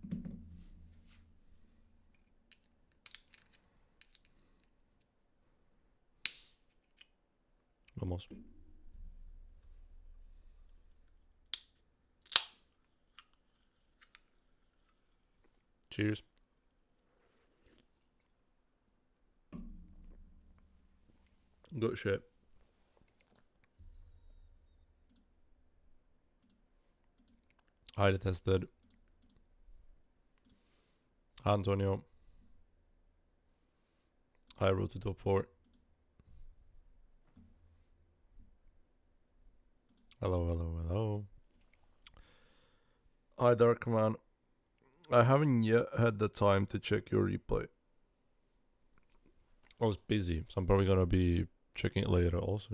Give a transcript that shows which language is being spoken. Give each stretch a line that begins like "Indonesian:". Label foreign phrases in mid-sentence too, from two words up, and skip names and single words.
English: Almost. Cheers. Good shit. Hi, detested. Hi, Antonio. Hi, road to top 4. Hello, hello, hello. Hi, Darkman. I haven't yet had the time to check your replay. I was busy, so I'm probably gonna be checking it later also.